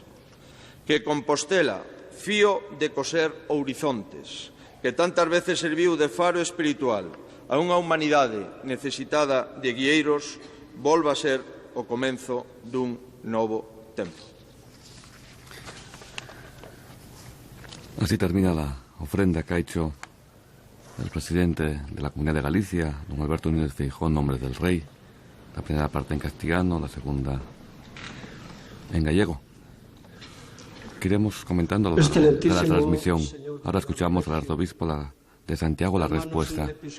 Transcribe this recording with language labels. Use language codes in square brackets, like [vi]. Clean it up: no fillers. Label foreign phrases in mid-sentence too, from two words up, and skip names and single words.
[gl] Que Compostela, fío de coser horizontes, que tantas veces serviu de faro espiritual a unha humanidade necesitada de guieiros, volva a ser o comenzo dun novo tempo. [es] Así termina la ofrenda que ha hecho el presidente de la Comunidad de Galicia, don Alberto Núñez Feijóo, en nombre del Rey. La primera parte en castellano, la segunda en gallego. Iremos comentando a lo largo de la transmisión. Ahora escuchamos al arzobispo de Santiago la respuesta.